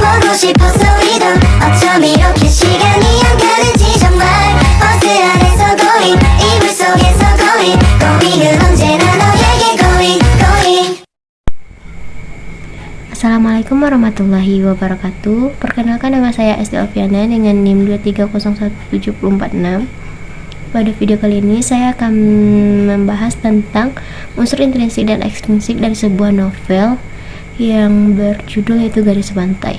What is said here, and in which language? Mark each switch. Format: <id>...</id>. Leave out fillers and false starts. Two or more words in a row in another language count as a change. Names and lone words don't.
<ko>싶었어 우리도 어쩜 이렇게 시간이 안 가는지 정말 버스 안에서 going 이불 속에서 going은 언제나 너에게 going.</ko> <ar>السلام عليكم ورحمة الله وبركاته.</ar> <id>Perkenalkan, nama saya SD Oviana dengan NIM 2301746. Pada video kali ini saya akan membahas tentang unsur intrinsik dan ekstrinsik dari sebuah novel yang berjudul yaitu Gadis Pantai.</id>